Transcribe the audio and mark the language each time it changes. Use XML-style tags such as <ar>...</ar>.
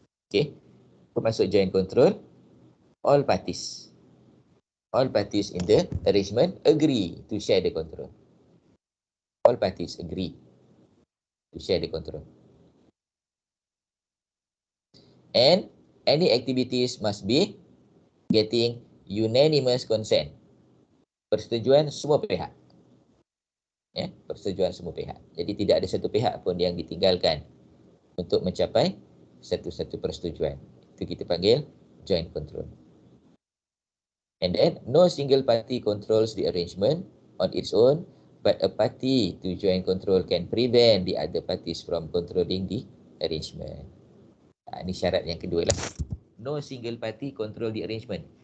<en>Okay, masuk joint control, all parties in the arrangement agree to share the control. All parties agree to share the control. And any activities must be getting unanimous consent.</en> <ms>Persetujuan semua pihak. Persetujuan semua pihak. Jadi tidak ada satu pihak pun yang ditinggalkan untuk mencapai satu-satu persetujuan. Itu kita panggil joint control.</ms> <en>And then no single party controls the arrangement on its own, but a party to joint control can prevent the other parties from controlling the arrangement.</en> <ms>Ini syarat yang kedua lah.</ms> <en>No single party control the arrangement.</en>